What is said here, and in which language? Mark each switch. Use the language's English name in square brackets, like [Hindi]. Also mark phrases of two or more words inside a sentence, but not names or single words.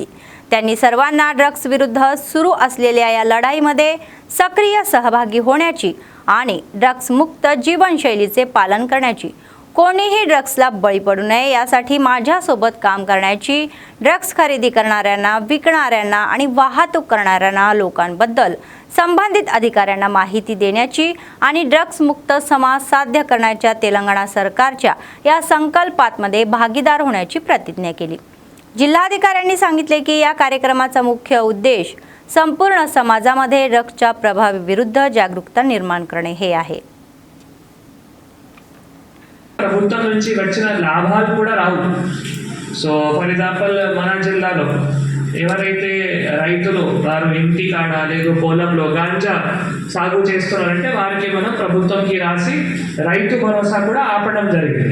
[Marathi] त्यांनी सर्वांना ड्रग्स विरुद्ध सुरू असलेल्या या लढाईमध्ये सक्रिय सहभागी होण्याची आणि ड्रग्स मुक्त जीवनशैलीचे पालन करण्याची, कोणीही ड्रग्सला बळी पडू नये यासाठी माझ्यासोबत काम करण्याची, ड्रग्स खरेदी करणाऱ्यांना, विकणाऱ्यांना आणि वाहतूक करणाऱ्यांना लोकांबद्दल संबंधित अधिकाऱ्यांना माहिती देण्याची आणि ड्रग्स मुक्त समाज साध्य करण्याच्या तेलंगणा सरकारच्या या संकल्पामध्ये भागीदार होण्याची प्रतिज्ञा केली। जिल्हाधिकाऱ्यांनी सांगितले की या कार्यक्रमाचा मुख्य उद्देश संपूर्ण समाजामध्ये ड्रग्सच्या प्रभावाविरुद्ध जागरूकता निर्माण करणे हे आहे। [Telugu] ప్రభుత్వం నుంచి వచ్చిన లాభాలు కూడా రావు। [English] so for example [Telugu] మన జిల్లాలో ఎవరైతే రైతులు వారు ఇంటి కాడ లేదు పొలంలో గాంజా సాగు చేస్తున్నారంటే వారికి మనం ప్రభుత్వంకి రాసి రైతు భరోసా కూడా ఆపడం జరిగింది।